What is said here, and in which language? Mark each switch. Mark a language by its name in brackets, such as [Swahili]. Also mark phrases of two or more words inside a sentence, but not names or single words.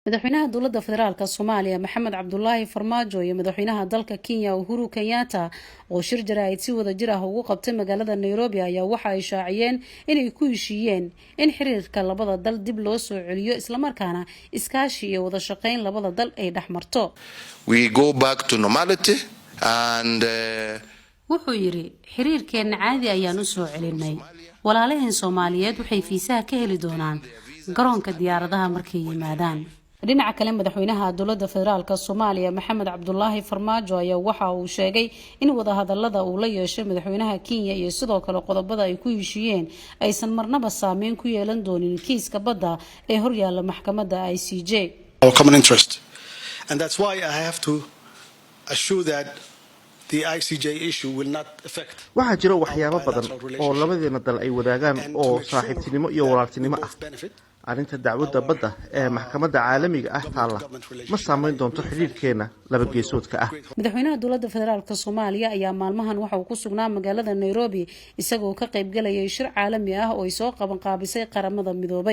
[Somali] madaxweynaha dowladda federaalka Soomaaliya Maxamed Cabdullaahi Farmaajo iyo madaxweynaha dalka Kenya Uhuru Kenyatta oo shir jaraa'id si wada jir ah ugu qabtay magaalada Nairobi ayaa waxa ay shaaciyeen inay ku heshiiyeen in xiriirka labada dal dib loo soo celiyo isla markaana iskaashi iyo wada shaqayn labada dal ay dhaxmarto. [English] We go back to normality and [Somali] wuxuu yiri xiriirkeena caadi ayaan u soo celinay. walaalaheen Soomaaliyeed waxay fiisaha ka heli doonaan garoonka diyaaradaha markay yimaadaan. dhinaca kale madaxweynaha dowladda federaalka Soomaaliya Maxamed Cabdullaahi Farmaajo ayaa waxa uu sheegay in wada hadallada uu la yeeshay madaxweynaha Kenya iyo sidoo kale qodobada ay ku heshiiyeen aysan marnaba saameyn ku yeelan doonin kiiska badda ee hor yaalla maxkamadda ICJ. [English] Our common interest, and that's why I have to assure that the ICJ issue will not affect. [Somali] waxaa jira waxyaabo badan oo labadeena dal ay wadaagaan oo saaxiibtinimo iyo walaaltinimo ah. arrinta dacwadda badda ee maxkamadda caalamiga ah taala ma saameyn doonto xiriirkeena laba geesoodka ah. madaxweynaha dowladda federaalka Soomaaliya ayaa maalmahan waxa uu ku sugnaa magaalada Nairobi isagoo ka qayb galayay shir caalami ah oo ay soo qaban qaabisay qaramada midoobay.